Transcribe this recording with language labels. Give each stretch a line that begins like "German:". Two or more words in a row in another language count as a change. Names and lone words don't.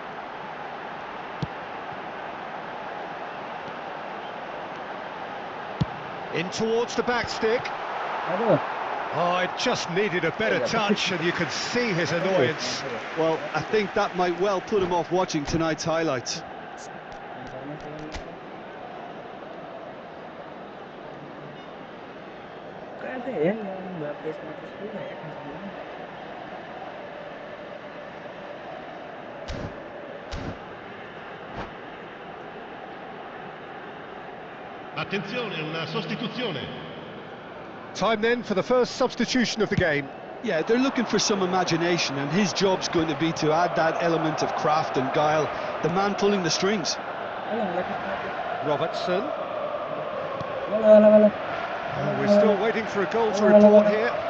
English: In towards the back stick. Oh, it just needed a better touch, and you could see his annoyance. Well, I think that might well put him off watching tonight's highlights.
Indonesian: Ada ya yang Mbappe 110 ya kencang.
Italian: Attenzione, una sostituzione.
English: Time then for the first substitution of the game. Yeah, they're looking for some imagination, and his job's going to be to add that element of craft and guile, the man pulling the strings. Robertson. Wala. Oh, we're still waiting for a goal to report here.